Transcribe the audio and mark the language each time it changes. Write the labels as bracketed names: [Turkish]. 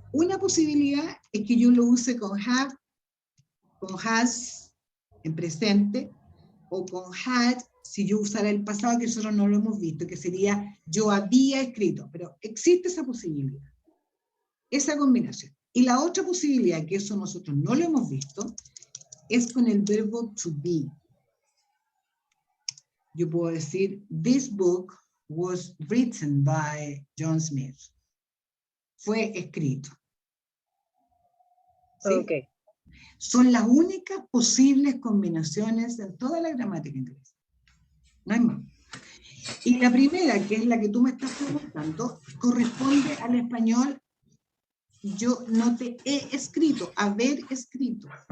[Spanish] Una posibilidad es que yo lo use con have, con has en presente, o con had, si yo usara el pasado, que nosotros no lo hemos visto, que sería yo había escrito, pero existe esa posibilidad, esa combinación. Y la otra posibilidad, que eso nosotros no lo hemos visto, es con el verbo to be. Yo puedo decir, [English] this book was written by John Smith. [Spanish] Fue escrito. ¿Sí? [English] Okay. [Spanish] Son las únicas posibles combinaciones en toda la gramática inglesa. No hay más. Y la primera, que es la que tú me estás preguntando, corresponde al español yo no te he escrito, haber escrito.